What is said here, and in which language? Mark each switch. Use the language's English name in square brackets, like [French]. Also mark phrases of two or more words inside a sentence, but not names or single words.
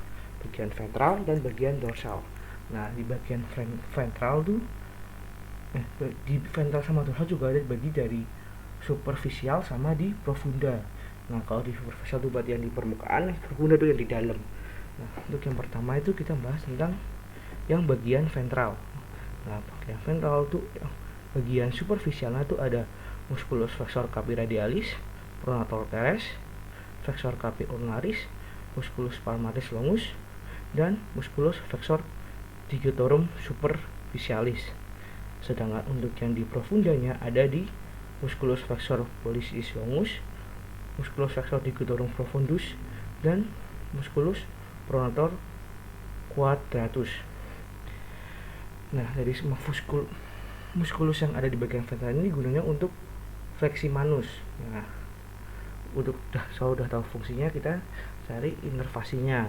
[Indonesian] Bagian ventral dan bagian dorsal. Nah, di bagian ventral tuh di ventral sama dorsal juga ada bagi dari superficial sama di profunda. Nah, kalau di superficial itu berarti yang di permukaan, profunda itu yang di dalam. Nah, untuk yang pertama itu kita bahas tentang yang bagian ventral. Nah, bagian ventral itu bagian superficialnya itu ada [Latin] musculus flexor carpi radialis, pronator teres, flexor carpi ulnaris, musculus palmaris longus, dan musculus flexor digitorum superficialis. [Indonesian] Sedangkan untuk yang di profundanya ada di [Latin] musculus flexor pollicis longus, musculus flexor digitorum profundus, dan musculus pronator quadratus. [Indonesian] Nah, dari semua muskulus yang ada di bagian ventral ini gunanya untuk fleksi manus. Nah, untuk udah tahu fungsinya, kita cari inervasinya.